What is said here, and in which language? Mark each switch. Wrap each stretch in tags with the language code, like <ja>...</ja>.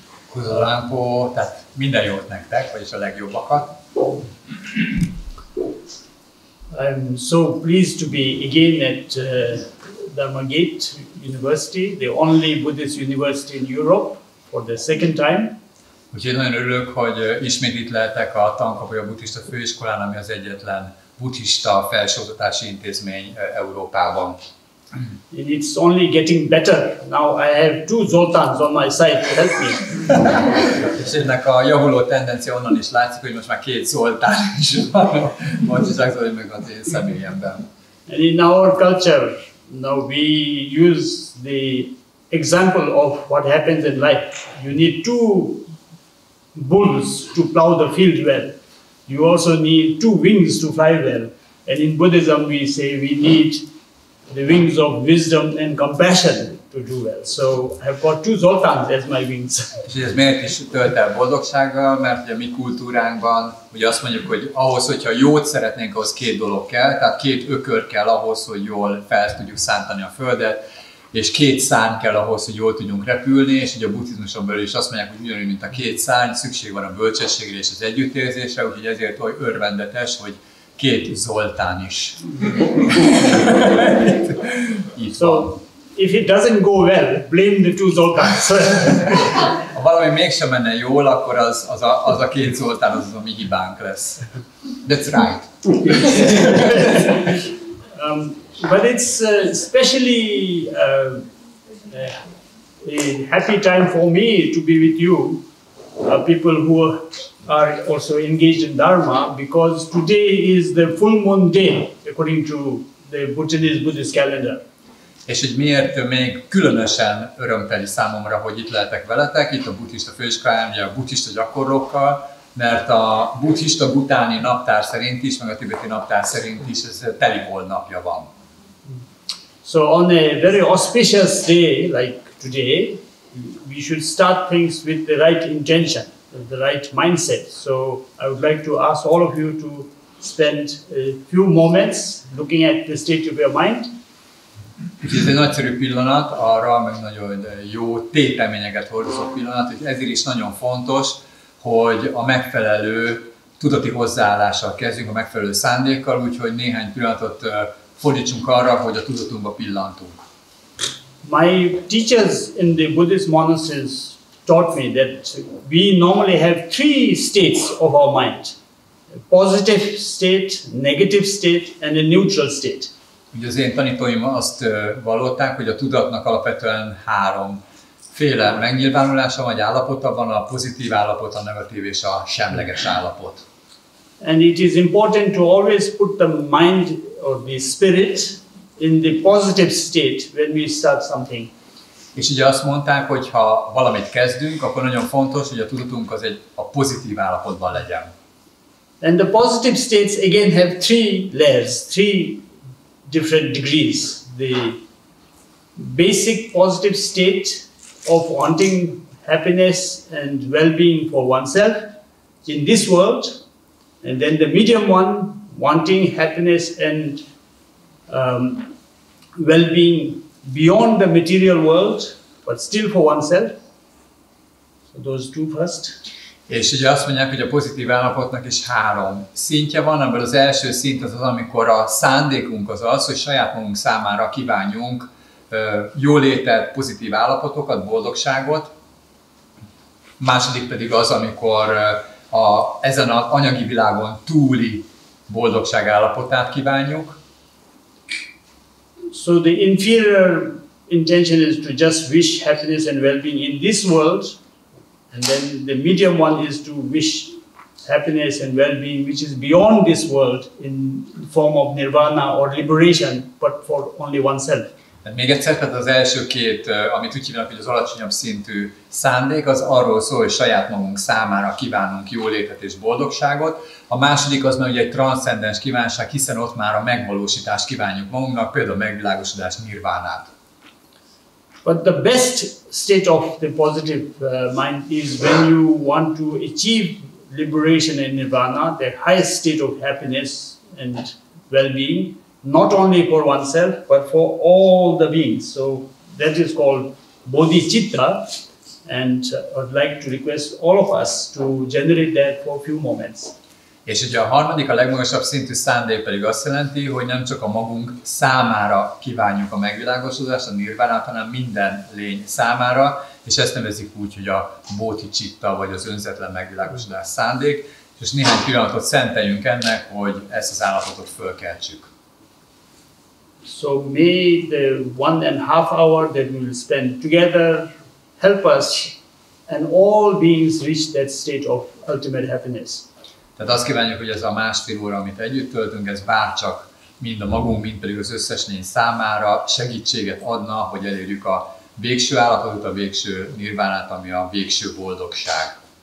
<hu>Kuzuzanko, tehát minden jót nektek, vagyis a legjobbakat.</hu> <en>I'm so pleased to be again at Dharmagate University, the only Buddhist university in Europe, for the second time.</en> <hu>Úgyhogy nagyon örülök, hogy ismét itt lehetek a Tankapoja Buddhista Főiskolán, ami az egyetlen buddhista felsőoktatási intézmény Európában.</hu> <en>And it's only getting better. Now I have two Zoltans on my side to help me.</en> <hu>És ennek a javuló tendencia onnan is látszik, hogy most már két Zoltán is van, Moncsiság Zoli meg az én személyemben.</hu> <en>And in our culture, now we use the example of what happens in life. You need two bulls to plow the field well. You also need two wings to fly well. And in Buddhism we say we need the wings of wisdom and compassion to do well. So I've got two Zoltans as my wings.</en> <hu>És ez miért is tölt el boldogsággal, mert ugye a mi kultúránkban ugye azt mondjuk, hogy ahhoz, hogyha jót szeretnénk, ahhoz két dolog kell, tehát két ökör kell ahhoz, hogy jól fel tudjuk szántani a földet, és két szárny kell ahhoz, hogy jól tudjunk repülni, és ugye a buddhizmuson belül is azt mondják, hogy ugyanúgy, mint a két szárny, szükség van a bölcsességre és az együttérzésre, úgyhogy ezért olyan örvendetes, hogy két Zoltán is.</hu> <en>So, if it doesn't go well, blame the two Zoltans.</en> <hu>Ha valami mégsem menne jól, akkor az a két Zoltán az a mi hibánk lesz.</hu> <en>That's right. But it's especially a happy time for me to be with you, people who are also engaged in Dharma, because today is the full moon day according to the Bhutanese Buddhist calendar.</en> <hu>És hogy miért még különösen örömteli számomra, hogy itt lehetek veletek, itt a buddhista főiskolán, ugye a buddhista gyakorlókkal, mert a buddhista bhutáni naptár szerint is, meg a tibeti naptár szerint is ez teli holnapja van.</hu> <en>So on a very auspicious day like today, we should start things with the right intention, the right mindset. So I would like to ask all of you to spend a few moments looking at the state of your mind.</en> <hu>Ez egy nagyszerű pillanat arra, meg nagyon jó téteményeket hordozó pillanat, hogy ezért is nagyon fontos, hogy a megfelelő tudati hozzáállással kezdjünk, a megfelelő szándékkal, úgyhogy néhány pillanatot fordítsunk arra, hogy a tudatunkba pillantunk.</hu> <en>My teachers in the Buddhist monasteries taught me that we normally have three states of our mind: a positive state, negative state, and a neutral state.</en> <hu>Ugye az én tanítóim azt vallották, hogy a tudatnak alapvetően háromféle megnyilvánulása vagy állapota van, a pozitív állapot, a negatív és a semleges állapot.</hu> <en>And it is important to always put the mind or the spirit in the positive state when we start something.</en> <hu>És ugye azt mondták, hogy ha valamit kezdünk, akkor nagyon fontos, hogy a tudatunk az a pozitív állapotban legyen.</hu> <en>And the positive states again have three layers, three different degrees. The basic positive state of wanting happiness and well-being for oneself in this world, and then the medium one, wanting happiness and well-being beyond the material world, but still for oneself. So those two first.</en> <hu>És ugye azt mondják, hogy a pozitív állapotnak is három szintje van, ebből az első szint az, amikor a szándékunk az az, hogy saját magunk számára kívánjunk jólétet, pozitív állapotokat, boldogságot. Második pedig az, amikor ezen az anyagi világon túli boldogság állapotát kívánjuk.</hu> <en>So the inferior intention is to just wish happiness and well-being in this world, and then the medium one is to wish happiness and well-being which is beyond this world in the form of nirvana or liberation, but for only oneself.</en> <hu>Még egyszer, tehát az első két, amit úgy hívnak, hogy az alacsonyabb szintű szándék, az arról szól, hogy saját magunk számára kívánunk jólétet és boldogságot. A második az már ugye egy transzcendens kívánság, hiszen ott már a megvalósítást kívánjuk magunknak, például a megvilágosodás, nirvánát.</hu> <en>But the best state of the positive mind is when you want to achieve liberation and nirvana, the highest state of happiness and well-being, not only for oneself, but for all the beings. So that is called bodhicitta, and I'd like to request all of us to generate that for a few moments.</en> <hu>És ugye a harmadik, a legmagasabb szintű szándék pedig azt jelenti, hogy nem csak a magunk számára kívánjuk a megvilágosodást, a nirvánát, hanem minden lény számára, és ezt nevezik úgy, hogy a bodhicitta, vagy az önzetlen megvilágosodás szándék, és néhány pillanatot szenteljünk ennek, hogy ezt az állapotot fölkeltsük.</hu> <en>So may the 1.5 hour that we will spend together help us and all beings reach that state of ultimate happiness.</en> <hu>Tehát azt kívánjuk, hogy ez a másfél óra, amit együtt töltünk, ez bárcsak mind a magunk, mind pedig az összes lény számára segítséget adna, hogy elérjük a végső állapotot, a végső nirvánát, ami a végső boldogság.</hu>